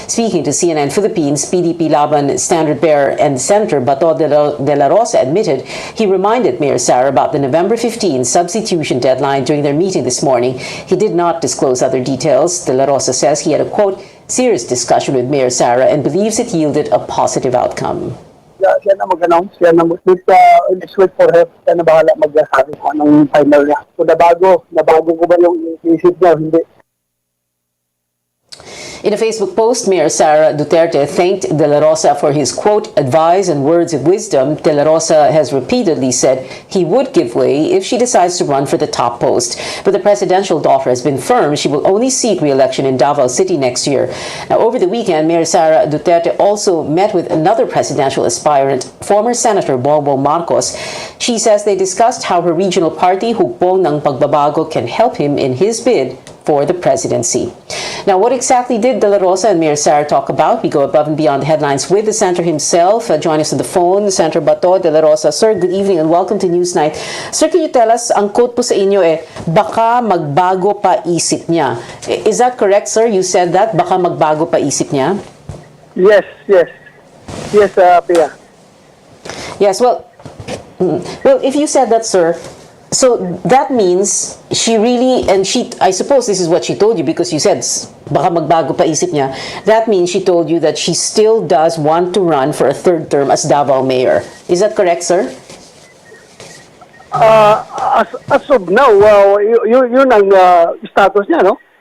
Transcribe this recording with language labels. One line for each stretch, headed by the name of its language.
English: Speaking to CNN Philippines, PDP Laban standard bearer and Senator Bato de la Rosa admitted he reminded Mayor Sara about the November 15 substitution deadline during their meeting this morning. He did not disclose other details. De la Rosa says he had a, quote, serious discussion with Mayor Sara and believes it yielded a positive outcome.
Filipino: Siya na mag-announce, siya na
English: let's wait for her,
Filipino: siya na bahala mag-sabi kung anong final niya. So nabago ko ba yung isip niya, hindi.
English: In a Facebook post, Mayor Sara Duterte thanked De La Rosa for his, quote, advice and words of wisdom. De La Rosa has repeatedly said he would give way if she decides to run for the top post. But the presidential daughter has been firm she will only seek re-election in Davao City next year. Now, over the weekend, Mayor Sara Duterte also met with another presidential aspirant, former Senator Bongbong Marcos. She says they discussed how her regional party, Hukbong ng Pagbabago, can help him in his bid for the presidency. Now, what exactly did De La Rosa and Mayor Sara talk about? We go above and beyond the headlines with the senator himself. Join us on the phone, Senator Bato de la Rosa. Sir, good evening and welcome to Newsnight. Sir, can you tell us,
Filipino: ang quote po sa inyo baka magbago pa isip niya.
English: Is that correct, sir? You said that,
Filipino: baka magbago pa isip niya?
English: Yes, Pia. Yes, well, if you said that, sir, so that means she really, and I suppose this is what she told you because you said
Filipino: baka magbago pa isip niya.
English: That means she told you that she still does want to run for a third term as Davao Mayor. Is that correct, sir?
Filipino: As of now, yun ang status niya, no?